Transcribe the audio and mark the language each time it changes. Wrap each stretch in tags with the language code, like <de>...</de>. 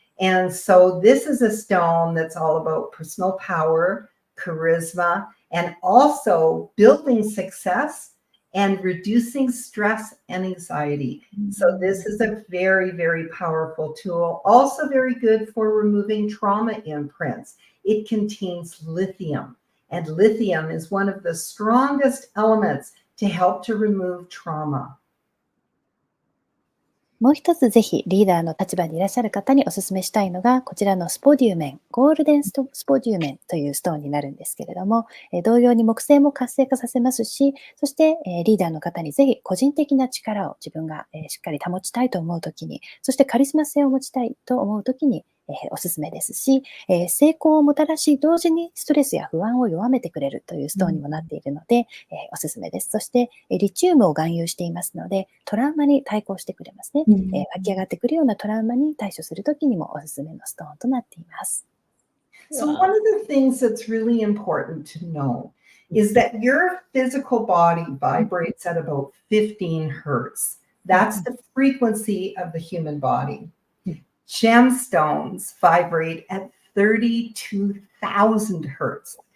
<en>And so this is a stone that's all about personal power, charisma, and also building success and reducing stress and anxiety. So this is a very, very powerful tool. Also very good for removing trauma imprints. It contains lithium, and lithium is one of the strongest elements to help to remove trauma.</en> <ja>もう一つぜひリーダーの立場にいらっしゃる方にお勧めしたいのがこちらのスポデューメン、ゴールデンスポデューメンというストーンになるんですけれども、同様に木星も活性化させますし、そしてリーダーの方にぜひ個人的な力を自分がしっかり保ちたいと思うときに、そしてカリスマ性を持ちたいと思うときにおすすめですし、成功をもたらし、同時にストレスや不安を弱めてくれるというストーンにもなっているので、おすすめです。そして、リチウムを含有していますので、トラウマに対抗してくれますね。湧き上がってくるようなトラウマに対処するときにもおすすめのストーンとなっています。</ja> <en>So one of the things that's really important to know is that your physical body vibrates at about 15 hertz. That's the frequency of the human body. Gemstones vibrate at 32,000 hertz.</en>